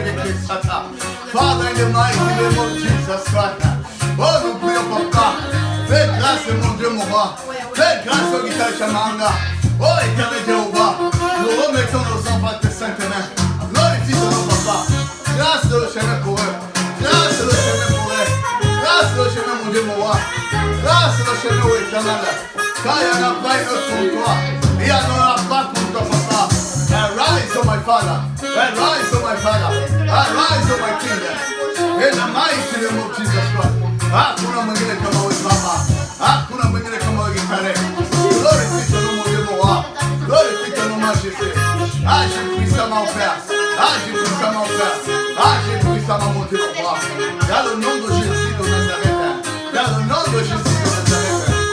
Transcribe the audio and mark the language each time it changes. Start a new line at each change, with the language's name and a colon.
English: Father, in the mighty name of Jesus Christ.
French: Oh, nous prions, Papa. Fais grâce, mon Dieu, mon roi. Fais grâce au Guitar Chamanga. Oh, éternel Jéhovah, nous remettons nos enfants à tes saintes mains. Glorifie ton nom, Papa. Grâce le chemin pour eux. Grâce le chemin pour eux. Grâce le chemin, mon Dieu, mon roi. Grâce le chemin, ô éternel. Quand il n'y en a pas une autre pour toi, il n'y en aura pas pour toi, Papa.
English: Arise, oh my Father. Arise, oh my Father. Arise, oh my King. In the mighty name of Jesus Christ.
Swahili: Hakuna mwingine kama wewe Baba. Hakuna mwingine kama wewe Gitare.
French: Glorifie ton nom, mon Dieu, mon roi. Glorifie ton nom, majesté. Agis puissamment, Père. Agis puissamment, Père. Agis puissamment, mon Dieu, mon roi. Dans le nom de Jésus de Nazareth. Dans le nom de Jésus de Nazareth.